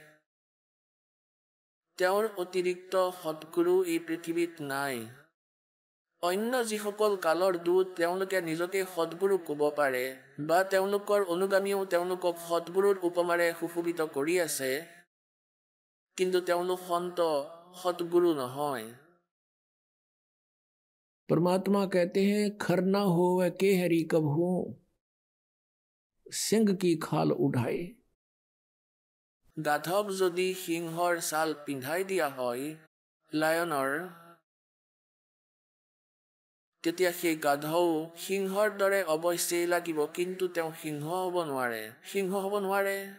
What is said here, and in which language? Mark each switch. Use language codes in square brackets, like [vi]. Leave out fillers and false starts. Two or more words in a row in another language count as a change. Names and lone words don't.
[as] তেওঁৰ অতিৰিক্ত সৎগুৰু এই পৃথিৱীত নাই। অন্য যিসকল কালৰ দূত, তেওঁলোকে নিজকে সৎগুৰু ক'ব পাৰে, বা তেওঁলোকৰ অনুগামীও তেওঁলোকক সৎগুৰুৰ উপমাৰে সুশোভিত কৰি আছে, কিন্তু তেওঁলোক সন্ত, সৎগুৰু নহয়। [hi] परमात्मा कहते हैं खरना हो वह के हरि कब हो, सिंह की खाल उठाए। [as] গাধক যদি সিংহৰ ছাল পিন্ধাই দিয়া হয়, লায়নৰ, তেতিয়া সেই গাধও সিংহৰ দৰে অৱশ্যেই লাগিব, কিন্তু তেওঁ সিংহ হ'ব নোৱাৰে।